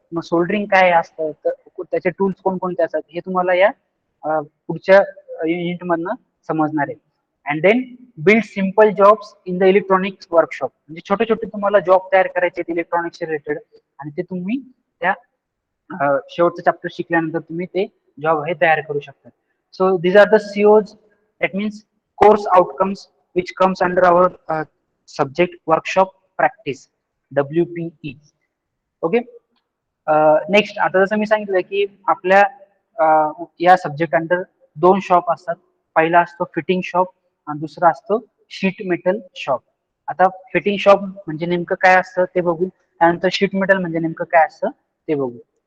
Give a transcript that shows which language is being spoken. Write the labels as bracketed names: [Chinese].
[Marathi] मग सोल्डरिंग काय असतं तर त्याचे टूल्स कोणकोणते असतात हे तुम्हाला या पुढच्या युनिट मधनं समजणार आहे. [English] And then build simple jobs in the electronics workshop. [Marathi] म्हणजे छोटे छोटे तुम्हाला जॉब तयार करायचे आहेत इलेक्ट्रॉनिक्स रिलेटेड आणि ते तुम्ही त्या शेवटचं चॅप्टर शिकल्यानंतर तुम्ही ते जॉब हे तयार करू शकता. [English] So these are the COs that means course outcomes which comes under our subject workshop practice WPE. Okay. [Marathi] Next, आता जसं मी सांगितलं की आपल्या या सब्जेक्ट अंडर दोन शॉप असतात. पहिला असतो फिटिंग शॉप आणि दुसरा असतो शीट मेटल शॉप. आता फिटिंग शॉप म्हणजे नेमकं काय असतं ते बघू, त्यानंतर शीट मेटल म्हणजे नेमकं काय असतं ते बघू.